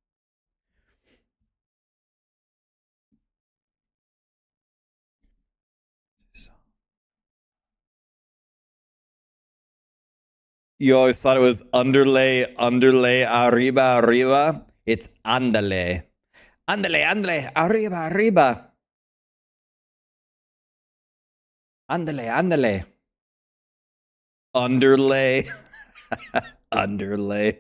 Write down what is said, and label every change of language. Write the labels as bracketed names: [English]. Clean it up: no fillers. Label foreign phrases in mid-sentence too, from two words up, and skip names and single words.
[English] You always thought it was underlay, [Spanish] arriba, arriba. [English] It's andale. [Spanish] Andale, andale, arriba, arriba. Andale, andale. [English] Underlay. Underlay.